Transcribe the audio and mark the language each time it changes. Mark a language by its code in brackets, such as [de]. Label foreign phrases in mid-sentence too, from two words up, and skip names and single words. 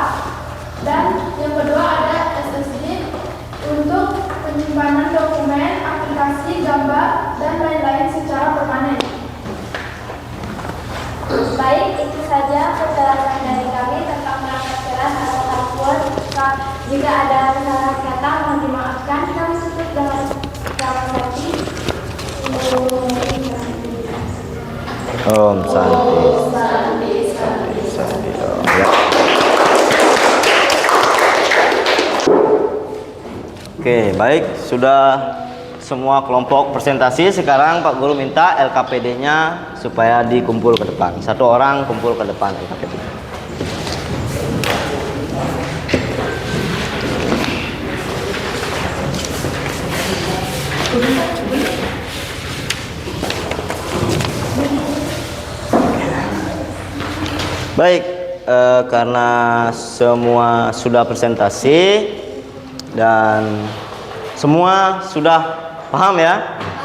[id] Dan yang kedua ada SSD untuk penyimpanan dokumen, aplikasi, gambar, dan lain-lain secara permanen. Baik, itu saja penjelasan dari kami tentang perangkat keras atau hardware. Jika ada salah kata, mohon dimaafkan. Kami tutup dengan prasasti. [sa] Om Santi. Santi. [id] Ya. Oke, baik, sudah semua kelompok presentasi. Sekarang Pak Guru minta LKPD-nya supaya dikumpul ke depan. Satu orang kumpul ke depan LKPD. Baik, karena semua sudah presentasi dan semua sudah paham ya?